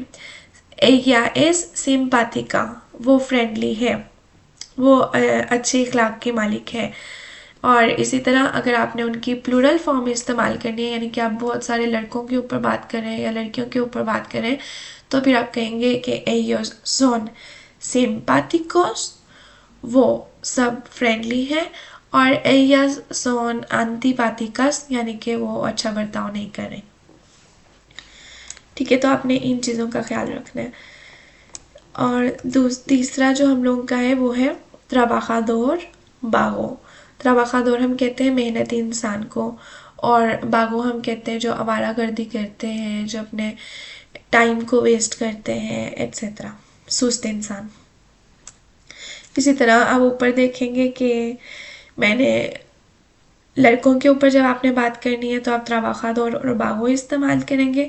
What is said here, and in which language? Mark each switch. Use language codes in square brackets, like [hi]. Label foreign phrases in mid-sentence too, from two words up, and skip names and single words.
[es] ella es simpática, [ur] وہ فرینڈلی ہے، وہ اچھی اخلاق کی مالک ہے. اور اسی طرح اگر آپ نے ان کی پلورل فارم استعمال کرنی ہے، یعنی کہ آپ بہت سارے لڑکوں کے اوپر بات کر رہے ہیں یا لڑکیوں کے اوپر بات کر رہے ہیں، تو پھر آپ کہیں گے کہ [es] ellos son simpáticos, [ur] وہ سب فرینڈلی ہے. [es] और ellas son antipáticas, [ur] یعنی کہ وہ اچھا برتاؤ نہیں کر رہے. ٹھیک ہے، تو آپ نے ان چیزوں کا خیال رکھنا ہے. اور تیسرا جو ہم لوگوں کا ہے وہ ہے [es] trabajador vago। [ur] trabajador ہم کہتے ہیں محنتی انسان کو، اور बागो ہم کہتے ہیں جو آوارہ گردی کرتے ہیں، جو اپنے ٹائم کو ویسٹ کرتے ہیں، ایٹسیٹرا، سست انسان। اسی طرح آپ اوپر دیکھیں گے کہ میں نے لڑکوں کے اوپر جب آپ نے بات کرنی ہے تو آپ ट्राबाखादोर اور बागो استعمال کریں گے।